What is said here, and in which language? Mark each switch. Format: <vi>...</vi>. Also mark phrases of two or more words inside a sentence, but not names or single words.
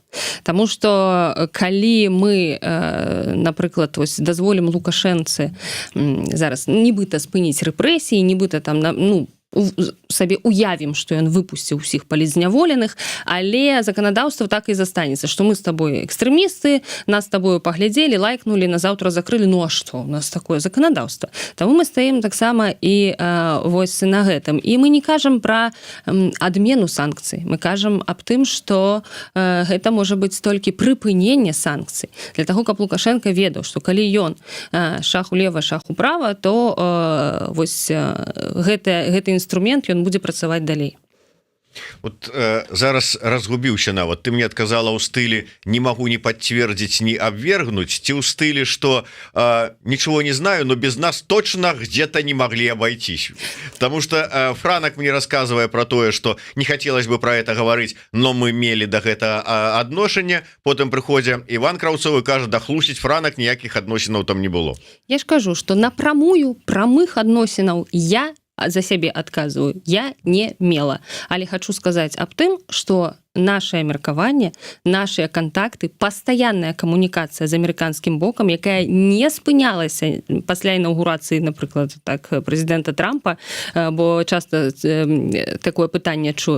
<be>Таму што калі мы, напрыклад, дазволім Лукашэнцы зараз нібыта спыніць рэпрэсіі, нібыта там, сабе уявім, што ён выпусціў усіх палітзняволеных, але заканадаўства так і застанецца, што мы з табой экстрэмісты, нас з табою паглядзелі, лайкнулі, назаўтра закрылі, ну а што, у нас такое заканадаўства. Таму мы стаім таксама і вось на гэтым. І мы не кажам пра адмену санкцый, мы кажам аб тым, што гэта можа быць толькі прыпыненне санкцый. Для таго, каб Лукашенко ведаў, што калі ён</be> <ru>шаг улева, шаг управа,</ru> <be>то вось гэты інструмент, ён будзе працаваць далей. Вот зараз разгубіўся нават. Ты мне адказала ў стылі «не магу не пацвердзіць, не абвергнуць», ці ў стылі, што</be> <ru>ничего не знаю, но без нас точно где-то не могли обойтись. Потому что Франак мне рассказывая про тое, что не хотелось бы про это говорить,</ru> <be>но мы мели до гэтага адношання, потым прыходзе Іван Краўцовы кажа, да хлусіць Франак, ніякіх адносінаў там не было. Я ж кажу, што напрамую прамых адносінаў я за сябе адказваю, я не мела. Але хочу сказаць аб тым, што нашае меркаванне, нашыя кантакты, пастаянная камунікацыя з амерыканскім бокам, якая не спынялася пасля інаўгурацыі, напрыклад, так, прэзідэнта Трампа, бо часта такое пытанне чую.</be>